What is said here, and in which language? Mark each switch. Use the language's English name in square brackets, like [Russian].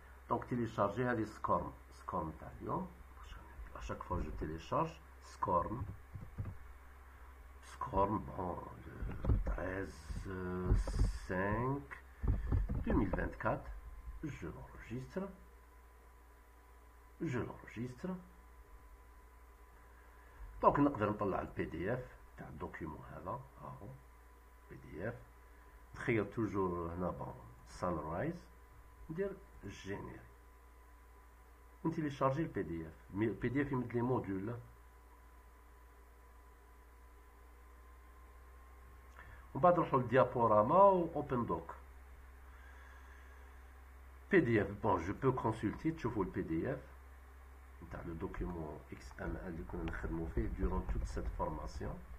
[French] Donc télécharger هذه SCORM [Arabic] تاع اليوم. [French] À chaque fois je télécharge SCORM, bon, le 13/5/2024, je l'enregistre. [Arabic] Donc نقدر نطلع ال PDF تاع الدوكيومون هذا اهو PDF. نخير توجور هنا bon sunrise, ندير générer. نتيليشارجي ال PDF. [French] Mais le PDF [Arabic] يمد لي موديول. [French] On va dans le diaporama ou OpenDoc. PDF, bon, je peux consulter, tu vois le PDF, dans le document XML qu'on a fait durant toute cette formation.